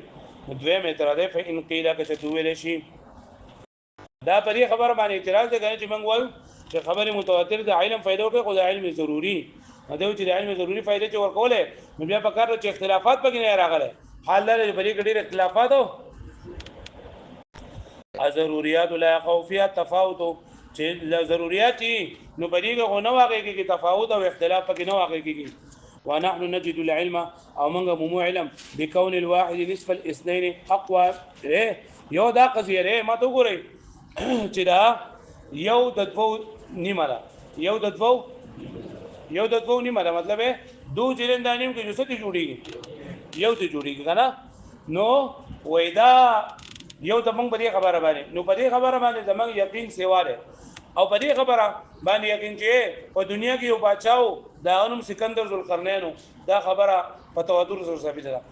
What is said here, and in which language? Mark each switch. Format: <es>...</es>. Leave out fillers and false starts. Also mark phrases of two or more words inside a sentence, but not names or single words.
<ps>نو دویم اعتراض دی</ps> <ar>فإن قیل</ar> <ps>که چې وویلی شي دا په دې خبره باندې اعتراض دی که نه چې موږ وایو چې خبرې متواتر د علم فایده ورکوي خو د علم ضروري نو دی چې د علم ضروري فایده چې ورکولی نو بیا پکار ده چې اختلافات پکې نه راغلی. حال دا دی چې په دې کې ډېر اختلافات او ضروریات</ps> <ar>لا يقع فيها تفاوت،</ar> <ps>چې ضروریات نو په دې کې خو نه واقع کېږي تفاوت او اختلاف پکې نه واقع کېږي.</ps> <ar>ونحن نجد العلم</ar> <ps>او موږ مومو علم</ps> <ar>بكون الواحد نصف الاثنين اقوى.</ar> <ps>یو دا قضیه ده ما ته وګورئ چې دا یو د دوو نیمه ده، یو د دوو نیمه ده، مطلب یې دو چې دا نیم کې جو څه ته جوړېږي، یو ته جوړېږي که نه. نو وایي دا یو ته موږ په دې خبره باندې نو په دې خبره باندې زموږ یقین سیوا دی او په دې خبره باندې یقین چې په دنیا کې یو بادشاه و د هغه نوم سکندر ذوالقرنین و، دا خبره په تواتر سره ثابته ده.</ps>